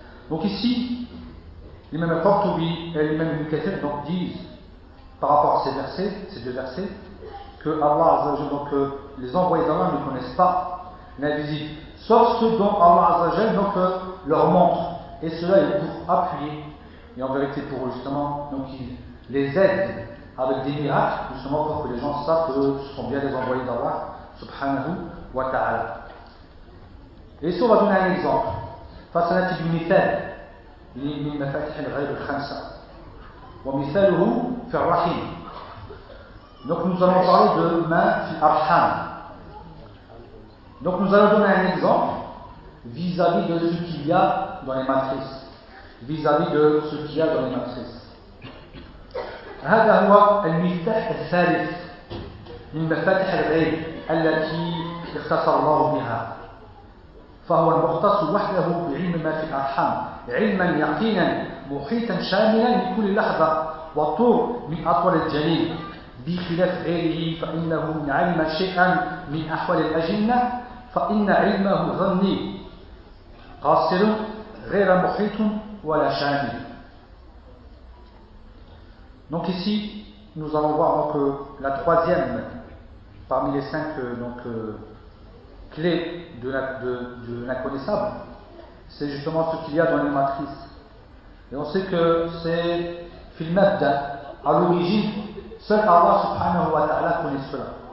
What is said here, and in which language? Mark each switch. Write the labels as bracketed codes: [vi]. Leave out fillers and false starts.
[fr] Donc ici, l'imam al-Qurtubi et l'imam al-Mukathir disent, par rapport à ces versets, ces deux versets, que Allah Azza wa Jal, donc les envoyés d'Allah ne connaissent pas l'invisible, sauf ceux dont Allah Azza wa Jal, donc leur montre. Et cela est pour appuyer, et en vérité pour justement, donc ils les aident avec des miracles, justement pour que les gens savent que ce sont bien les envoyés d'Allah, subhanahu wa ta'ala. Et ici, on va donner un exemple. [ar] فصلة بمثال من مفاتيح الغيب الخمسة ومثاله في الرحيم. [fr] Donc nous allons parler de [ar] ma fi arham. [fr] Donc nous allons donner un exemple vis-à-vis de ce qu'il y a dans les matrices, vis-à-vis de ce qu'il y a dans les matrices. [ar] هذا هو المفتاح الثالث من مفاتيح الغيب التي اختصر الله بها. فهو المختص وحده بعلم ما في الأرحام علما يقينا محيطا شاملا لكل لحظة وطول من أطول الجنين بخلاف غيره فإنه إن علم شيئا من أحوال الأجنة فإن علمه ظني قاصر غير محيط ولا شامل. [fr] Donc ici nous allons voir donc la troisième parmi les cinq donc clé de l'inconnaissable, c'est justement ce qu'il y a dans les matrices. Et on sait que c'est filmabda, à l'origine, seul Allah subhanahu wa ta'ala connaît cela.